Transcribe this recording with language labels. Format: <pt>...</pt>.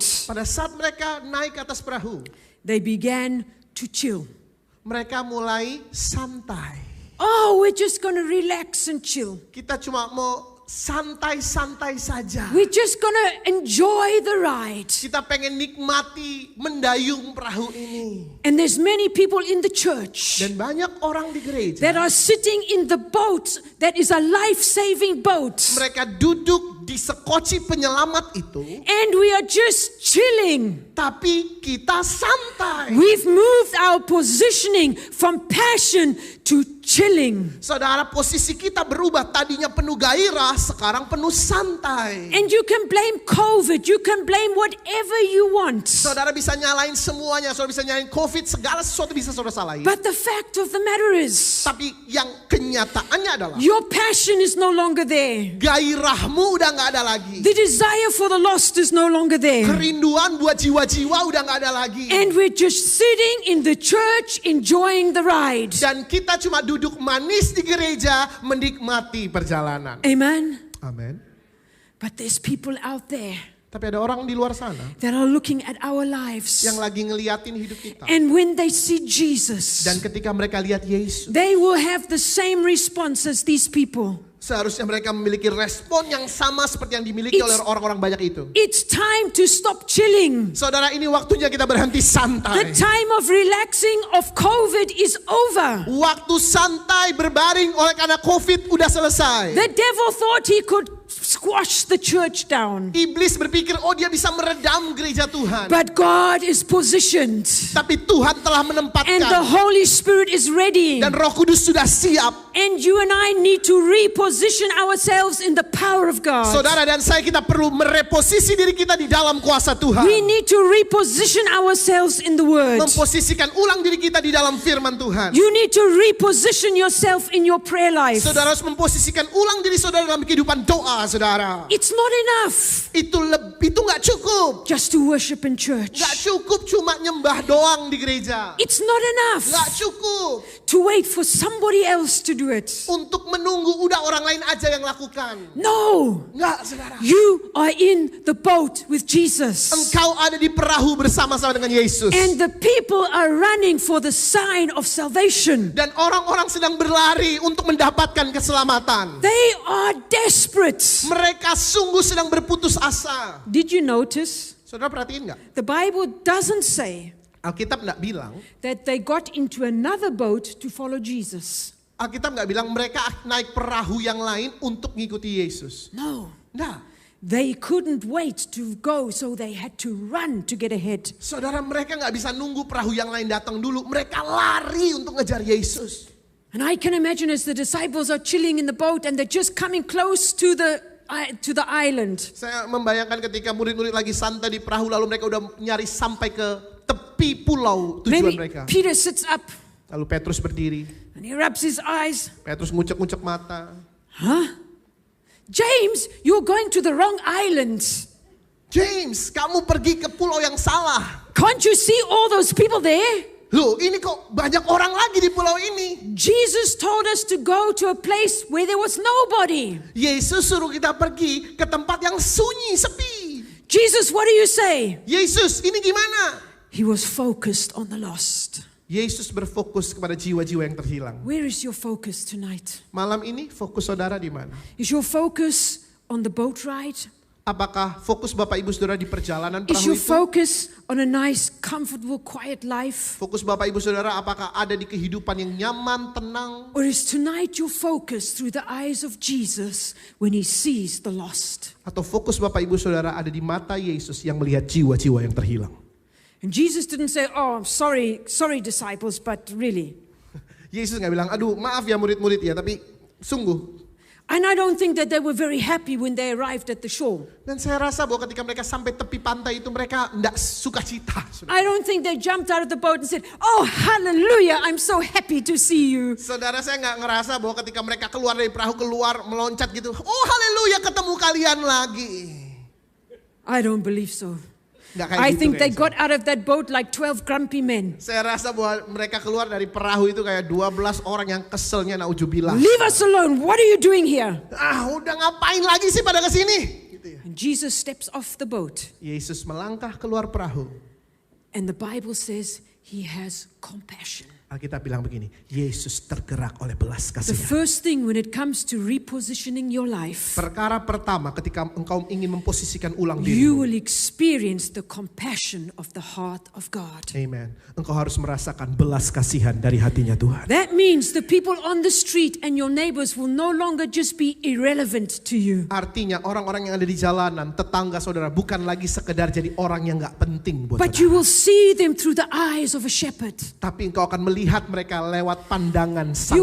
<id>Pada saat mereka naik ke atas perahu,</id> <en>they began to chill.</en> <id>mereka mulai santai.</id> <en>Oh, we're just going to relax and chill.</en> <id>Kita cuma mau santai-santai saja.</id> <en>We're just going to enjoy the ride.</en> <id>Kita pengen nikmati mendayung perahu ini.</id> <en>And there's many people in the church</en> <id>Dan banyak orang di gereja.</id> <en>that are sitting in the boat that is a life-saving boat.</en> <id>Mereka duduk duduk di sekoci penyelamat itu,</id> <en>and we are just chilling.</en> <id>tapi kita santai.</id> <en>We've moved our positioning from passion to chilling.</en> <id>Saudara, posisi kita berubah. Tadinya penuh gairah, sekarang penuh santai.</id> <en>And you can blame COVID, you can blame whatever you want.</en> <id>Saudara bisa nyalain semuanya, saudara bisa nyalain COVID, segala sesuatu bisa saudara salahin.</id> <en>But the fact of the matter is,</en> <id>Tapi yang kenyataannya adalah</id> <en>your passion is no longer there.</en> <id>gairahmu udah gak ada lagi.</id> <en>The desire for the lost is no longer there.</en> <id>Kerinduan buat jiwa-jiwa udah gak ada lagi.</id> <en>And we're just sitting in the church enjoying the ride.</en> <id>Dan kita cuma duduk manis di gereja menikmati perjalanan.</id> <en>Amen.</en> <id>Amin.</id> <en>But there's people out there</en> <id>Tapi ada orang di luar sana</id> <en>that are looking at our lives.</en> <id>yang lagi ngeliatin hidup kita.</id> <en>And when they see Jesus,</en> <id>Dan ketika mereka lihat Yesus,</id> <en>they will have the same response as these people.</en> <id>seharusnya mereka memiliki respon yang sama seperti yang dimiliki oleh orang-orang banyak itu.</id> <en>It's time to stop chilling.</en> <id>Saudara, ini waktunya kita berhenti</id> <en>The</en> <id>santai.</id> <en>time of relaxing of COVID is over.</en> <id>Waktu santai berbaring oleh karena COVID udah selesai.</id> <en>The devil thought he could squash the church down.</en> <id>Iblis berpikir, oh dia bisa meredam gereja Tuhan.</id> <en>But God is positioned.</en> <id>Tapi Tuhan telah</id> <en>And the</en> <id>menempatkan.</id> <en>Holy Spirit is ready.</en> <id>Dan Roh Kudus sudah siap.</id> <en>And you and I need to reposition ourselves in the power of God.</en> <id>Saudara dan saya, kita perlu mereposisi diri kita di dalam kuasa Tuhan.</id> <en>We need to reposition ourselves in the Word.</en> <id>Memposisikan ulang diri kita di dalam firman Tuhan.</id> <en>You need to reposition yourself in your prayer life.</en> <id>Saudara harus memposisikan ulang diri saudara dalam kehidupan doa, saudara.</id> <en>It's not enough</en> <id>Itu nggak cukup.</id> <en>just to worship in church.</en> <id>Nggak cukup cuma nyembah doang di gereja.</id> <en>It's not enough</en> <id>Nggak cukup</id> <en>to wait for somebody else to do it.</en> <id>untuk menunggu udah orang lain aja yang lakukan.</id> <en>No,</en> <id>Nggak, saudara.</id> <en>you are in the boat with Jesus.</en> <id>Engkau ada di perahu bersama-sama dengan Yesus.</id> <en>And the people are running for the sign of salvation.</en> <id>Dan orang-orang sedang berlari untuk mendapatkan keselamatan.</id> <en>They are desperate.</en> <id>Mereka sungguh sedang berputus asa.</id> <en>Did you notice?</en> <id>Saudara perhatiin nggak?</id> <en>The Bible doesn't say</en> <id>Alkitab nggak bilang.</id> <en>that they got into another boat to follow Jesus.</en> <id>Alkitab nggak bilang mereka naik perahu yang lain untuk ngikuti Yesus.</id> <en>No.</en> <id>Nah,</id> <en>They couldn't wait to go, so they had to run to get ahead.</en> <id>saudara, mereka nggak bisa nunggu perahu yang lain datang dulu. Mereka lari untuk ngejar Yesus.</id> <en>And I can imagine as the disciples are chilling in the boat and they're just coming close to the island.</en> <id>Saya membayangkan ketika murid-murid lagi santai di perahu, lalu mereka udah nyari sampai ke tepi pulau tujuan</id> <en>Maybe</en> <id>mereka.</id> <en>Peter sits up</en> <id>Lalu Petrus berdiri.</id> <en>and he rubs his eyes.</en> <id>Petrus ngucek-ngucek mata. Huh?</id> <en>James, you're going to the wrong island.</en> <id>James, kamu pergi ke pulau yang salah.</id> <en>Can't you see all those people there?</en> <id>Loh, ini kok banyak orang lagi di pulau ini.</id> <en>Jesus told us to go to a place where there was nobody.</en> <id>Yesus suruh kita pergi ke tempat yang sunyi, sepi.</id> <en>Jesus, what do you say?</en> <id>Yesus, ini gimana?</id> <en>He was focused on the lost.</en> <id>Yesus berfokus kepada jiwa-jiwa yang terhilang.</id> <en>Where is your focus tonight?</en> <id>Malam ini fokus saudara di mana?</id> <en>Is your focus on the boat ride?</en> <id>Apakah fokus Bapak Ibu Saudara di perjalanan perahu</id> <en>your</en> <id>itu?</id> <en>focus on a nice, comfortable, quiet life?</en> <id>Fokus Bapak Ibu Saudara apakah ada di kehidupan yang nyaman, tenang?</id> <en>Or is tonight your focus through the eyes of Jesus when he sees the lost?</en> <id>Atau fokus Bapak Ibu Saudara ada di mata Yesus yang melihat jiwa-jiwa yang terhilang?</id> <en>And Jesus didn't say, oh, I'm sorry disciples, but really.</en> <id>Yesus nggak bilang, aduh maaf ya murid-murid ya, tapi sungguh.</id> <en>And I don't think that they were very happy when they arrived at the shore.</en> <id>Dan saya rasa bahwa ketika mereka sampai tepi pantai itu mereka tidak sukacita.</id> <en>I don't think they jumped out of the boat and said, oh, hallelujah, I'm so happy to see you.</en> <id>Saudara, saya nggak ngerasa bahwa ketika mereka keluar dari perahu, keluar meloncat gitu, oh haleluya ketemu kalian lagi.</id> <en>I don't believe so.</en> <id>Nggak kayak</id> <en>I</en> <id>gitu</id> <en>think they</en> <id>kayaknya.</id> <en>got out of that boat like 12 grumpy men.</en> <id>Saya rasa bahwa mereka keluar dari perahu itu kayak 12 orang yang keselnya naujubillah.</id> <en>Leave us alone. What are you doing here?</en> <id>Udah ngapain lagi sih pada kesini? Gitu ya.</id> <en>And Jesus steps off the boat.</en> <id>Yesus melangkah keluar perahu.</id> <en>And the Bible says he has compassion.</en> <id>Alkitab bilang begini, Yesus tergerak oleh belas</id> <en>The</en> <id>kasihan.</id> <en>first thing when it comes to repositioning your life,</en> <id>Perkara pertama ketika engkau ingin memposisikan ulang</id> <en>you</en> <id>dirimu.</id> <en>will experience the compassion of the heart of God. Amen.</en> <id>Engkau harus merasakan belas kasihan dari hatinya Tuhan.</id> <en>That means the people on the street and your neighbors will no longer just be irrelevant to you.</en> <id>Artinya orang-orang yang ada di jalanan, tetangga saudara, bukan lagi sekedar jadi orang yang gak penting buat</id> <en>But</en> <id>saudara.</id> <en>you will see them through the eyes of a shepherd.</en> <id>Tapi engkau akan melihat mereka lewat pandangan sang</id>